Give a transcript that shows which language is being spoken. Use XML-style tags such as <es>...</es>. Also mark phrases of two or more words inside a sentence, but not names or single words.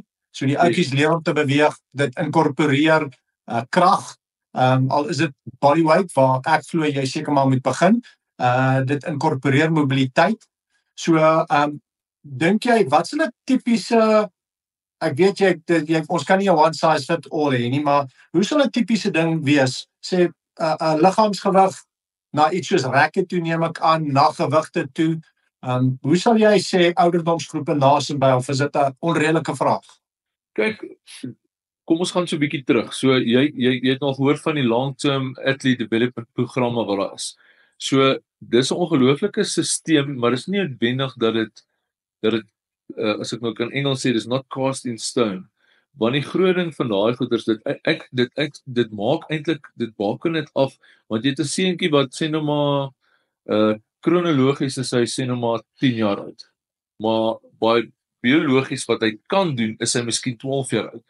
<af>So die ouetjies leer om te beweeg, dit inkorporeer krag, al is dit bodyweight, waar ek glo jy seker maar moet begin. Dit inkorporeer mobiliteit. So, dink jy, wat is 'n tipiese, ek weet ons kan nie 'n</af> <en>one size fit all</en> <af>hê nie, maar hoe sal 'n tipiese ding wees? Sê, liggaamsgewig, na iets soos rekke toe neem ek aan, na gewigte toe. Hoe sal jy sê ouderdomsgroepe nasenby, of is dit 'n onredelike vraag? Kyk, kom ons gaan so 'n bietjie terug. So jy het nog gehoor van die</af> <en>long-term athlete development programme</en> <af>wat daar is. So dis 'n ongelooflike stelsel, maar dis nie noodwendig dat dit as ek nou kan Engels sê, dis</af> <en>not cast in stone.</en> <af>Want die groot ding van daai goeders, dit maak eintlik, dit baken dit af, want jy het 'n seentjie wat sê nou maar kronologies is hy sê nou maar 10 jaar oud. Maar baie biologies wat hy kan doen, is hy miskien 12 jaar oud.</af>